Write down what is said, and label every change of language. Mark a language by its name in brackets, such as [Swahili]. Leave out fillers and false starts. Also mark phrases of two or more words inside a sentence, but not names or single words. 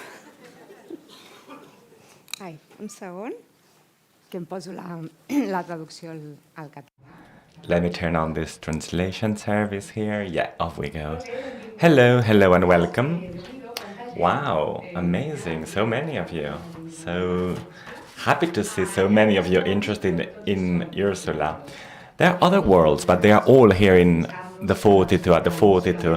[Catalan] Ai, un segon, que em poso la traducció al català. [English] Let me turn on this translation service here. Yeah, off we go. Hello, hello, and welcome. Wow, amazing. So many of you. So happy to see so many of you interested in Ursula. There are other worlds, but they are all here in the 42 at the 42.